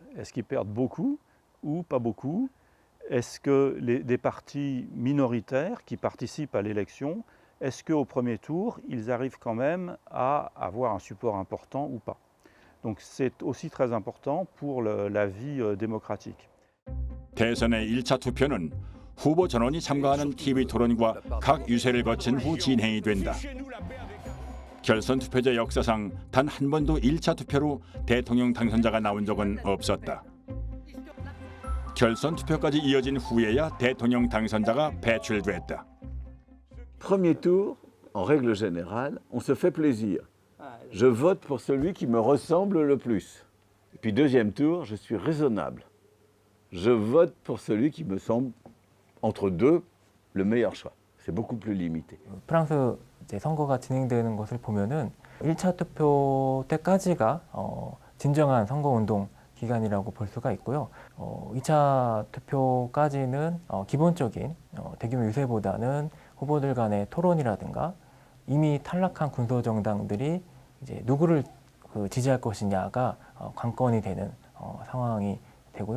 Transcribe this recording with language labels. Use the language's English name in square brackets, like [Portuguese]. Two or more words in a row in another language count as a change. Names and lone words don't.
[French] Est-ce qu'ils perdent beaucoup ou pas beaucoup? Est-ce que des partis minoritaires qui participent à l'élection, est-ce qu'au premier tour, ils arrivent quand même à avoir un support important ou pas? Donc c'est aussi très important pour la vie démocratique. [Korean] 대선의 1차 투표는 후보 전원이 참가하는 TV 토론과 각 유세를 거친 후 진행이 된다. 결선 투표제 역사상 단 한 번도 1차 투표로 대통령 당선자가 나온 적은 없었다. 결선 투표까지 이어진 후에야 대통령 당선자가 배출됐다. [French] Premier tour, en règle générale, on se fait plaisir. Je vote pour celui qui me ressemble le plus. Et puis deuxième tour, je suis raisonnable. Je vote pour celui qui me semble, entre deux, le meilleur choix. C'est beaucoup plus limité. [Korean] 프랑스 이제 선거가 진행되는 것을 보면은 1차 투표 때까지가 진정한 선거운동 기간이라고 볼 수가 있고요. 2차 투표까지는 기본적인 대규모 유세보다는 후보들 간의 토론이라든가 이미 탈락한 군소정당들이 이제 누구를 지지할 것이냐가 관건이 되는 상황이 되고요.